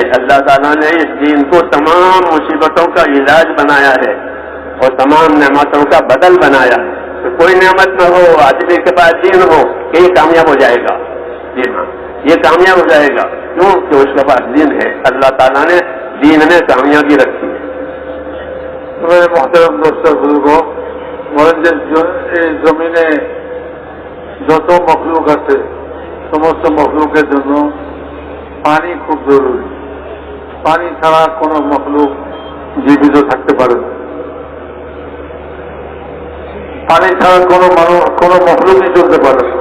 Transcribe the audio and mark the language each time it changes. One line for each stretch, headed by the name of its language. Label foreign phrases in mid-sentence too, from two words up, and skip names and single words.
Urdu: اللہ تعالیٰ نے اس دین کو تمام مصیبتوں کا علاج بنایا ہے اور تمام نعمتوں کا بدل بنایا ہے. تو کوئی نعمت نہ ہو، آدمی کے پاس دین ہو کہ یہ کامیاب ہو جائے گا. جی ہاں، یہ کامیاب ہو جائے گا. کیوں کہ اس کے پاس دین ہے. اللہ تعالیٰ نے دین میں کامیابی رکھی ہے. میرے محترم دوستوں بزرگوں،
Bangla: জমিনে যত মখলুক আছে সমস্ত মখলুকের জন্য পানি খুব জরুরি. পানি ছাড়া কোনো মখলুক জীবিত থাকতে পারে না. পানি ছাড়া কোনো মখলুকই চলতে পারে না.